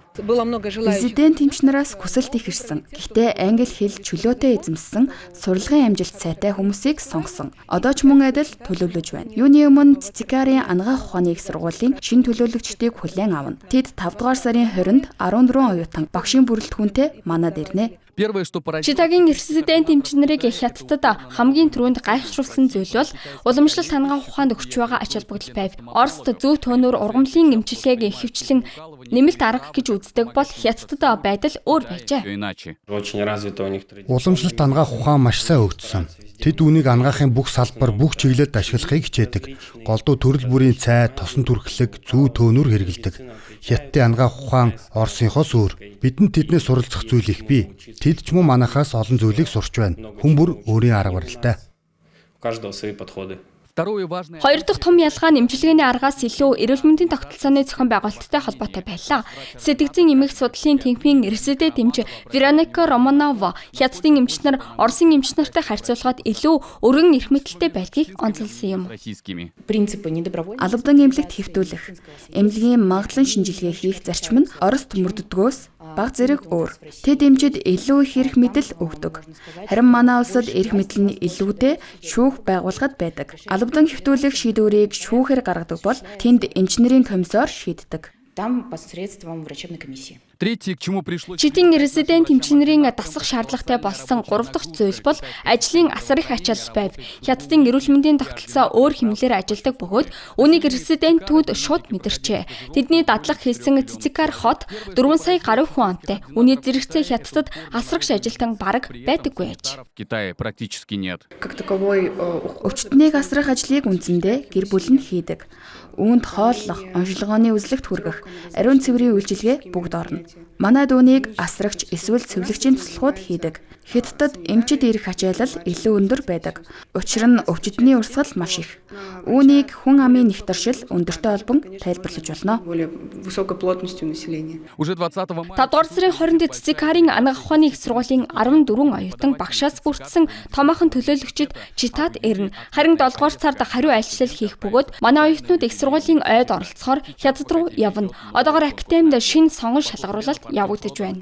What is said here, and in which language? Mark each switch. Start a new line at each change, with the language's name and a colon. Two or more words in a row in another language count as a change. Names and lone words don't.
Mongolian: Резидент эмчнараас хүсэлт их ирсэн. Гэхдээ англи хэл чөлөөтэй эзэмссэн сурлагын амжилт сайтай хүмүүсийг сонгосон. Одоо ч мөн адил төлөвлөж байна. Юуны өмнө Цзикарын анагаах ухааны их сургуулийн шинэ төлөөлөгчдийг хүлээн авна. Тэд 5 дугаар сарын 20-нд 14 оюутан багшийн бүрэлдэхүүнтэй манад ирнэ.
Russian: Первое, что поразило,
Mongolian: Читагийн резидент эмчнэрийг Хятадд хамгийн түрүүнд гайхшруулсан зүйл бол уламжлалт анагаах ухаанд өгч байгаа ач холбогдол байв. Оросд зүү төөнөр ургамлын эмчилгээг ихэвчлэн нэмэлт арга гэж үздэг бол Хятадд байдал өөр байжээ.
Russian: иначе.
Mongolian: Уламжлалт анагаах ухаан маш сайн өгдсөн. Тэд үүнийг анагаахын бүх салбар, бүх чиглэлд ашиглахыг хичээдэг. Голдуу төрөл бүрийн цай, тосон түрхлэг, зүү төөнөр хэрэгэлдэг. Хятадын анагаах ухаан Оросынхоос өөр. Бидэнд тэднээс суралцах зүйл их бий. Тэд ч мөн манахаас олон зүйлийг сурч байна. Хүн бүр өөрийн арга барилтай.
Russian: У каждого свои подходы. Второе важное.
Mongolian: Хоёр дахь том ялгаа нь эмчилгээний аргаас илүү эрүүл мэндийн тогтолцооны зохион байгуулалттай холбоотой байлаа. Сэтгцийн эмэх судлалын тэнхимийн резидент эмч Вероника Романова Хятадын эмчнэр Оросын эмчнэртэй харьцуулахад илүү өргөн эрх мэдэлтэй байдгийг онцолсон юм.
Russian: Российскими.
Mongolian: Албадан эмнэлэгт хэвтүүлэх, эмнэлгийн магадлан шинжилгээ хийх зарчим нь Оросд мөрддгөөс баг зэрэг өөр. Тэд эмчид илүү их эрх мэдэл өгдөг. Харин манай улсад эрх мэдэл нь илүүтэй шүүх байгууллагад байдаг. Албадан хэвтүүлэх шийдвэрийг шүүхээр гаргадаг бол тэнд инженерийн комиссар шийддэг.
Russian: Там посредством врачебной комиссии. Третье, к чему пришлось.
Mongolian: Читийн резидент эмчнэрийн дасах шаардлагатай болсон 3 дахь зүйл бол ажлын асар их ачаал байв. Хятадын эрүүл мэндийн тогтолцоо өөр хэмнэлээр ажилдаг бөгөөд үүнийг резидентүүд шууд мэдэрчээ. Тэдний дадлага хийсэн Цзикар хот 4 сая гаруй хүн амтай. Үүний зэрэгцээ Хятадд асрагч ажилтан бараг байдаггүй аж.
Russian: В Китае практически нет. Как таковой
Mongolian: Өвчтнийг асрах ажлыг үндсэндээ гэр бүл нь хийдэг. Үүнд хооллох, онцлогооны үзлэгт хүргэх, ариун цэврийн үйлчилгээ бүгд орно. Манай дүүнийг асрагч эсвэл цэвэрлэгчийн туслахууд хийдэг. Хятадд эмчид ирэх ачаалал илүү өндөр байдаг. Учир нь өвчтний урсгал маш их. Үүнийг хүн амын нэгтаршил өндөртэй холбон тайлбарлаж болно.
Russian: более высокой плотностью населения. Уже 20-го
Mongolian: 5 дугаар сарын 20-нд Цзикарын анагаах ухааны их сургуулийн 14 оюутан багшаас бүрдсэн томоохон төлөөлөгчид Читад ирнэ. Харин 7 дугаар сард хариу айлчлал хийх бөгөөд манай оюутнууд их сургуулийн ойд оролцохоор Хятад руу явна. Одоогоор академид шинэ сонгон шалгаруулалт явагдаж байна.